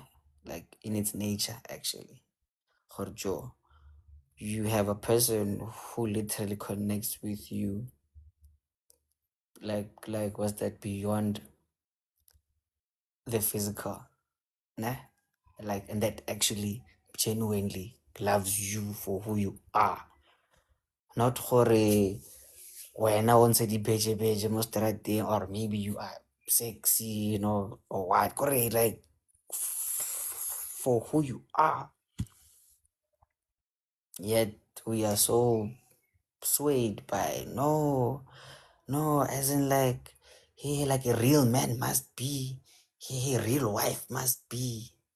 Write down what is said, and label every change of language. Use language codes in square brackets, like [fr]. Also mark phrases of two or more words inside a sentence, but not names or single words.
[en] Like in its nature actually. Jorjo, you have a person who literally connects with you, like what's that, beyond the physical, né? Like, and that actually genuinely loves you for who you are, not [tn] gore wena o ntse di-beje mo seterateng, [en] or maybe you are sexy, or what, kore like for who you are. Yet we are so swayed by no, as in like, hey, like a real man must be, hey, a real wife must be.